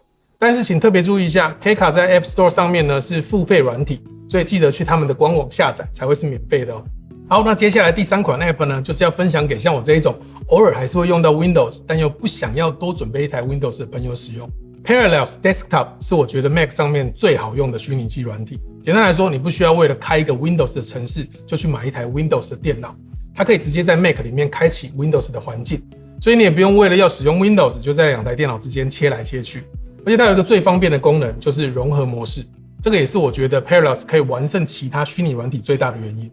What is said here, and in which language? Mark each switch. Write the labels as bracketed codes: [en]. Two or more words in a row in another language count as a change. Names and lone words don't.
[zh] 但是請特別注意一下 ，Keka 在 App Store 上面呢是付費軟體，所以記得去他們的官網下載才會是免費的哦。好，那接下來第3款 App 呢，就是要分享給像我這一種偶爾還是會用到 Windows， 但又不想要多準備一台 Windows 的朋友使用。Parallels Desktop 是我覺得 Mac 上面最好用的虛擬機軟體。簡單來說，你不需要為了開一個 Windows 的程式就去買一台 Windows 的電腦，它可以直接在 Mac 裡面開啟 Windows 的環境，所以你也不用為了要使用 Windows 就在2台電腦之間切來切去。而且它有一個最方便的功能，就是融合模式，這個也是我覺得 Parallels 可以完勝其他虛擬軟體最大的原因。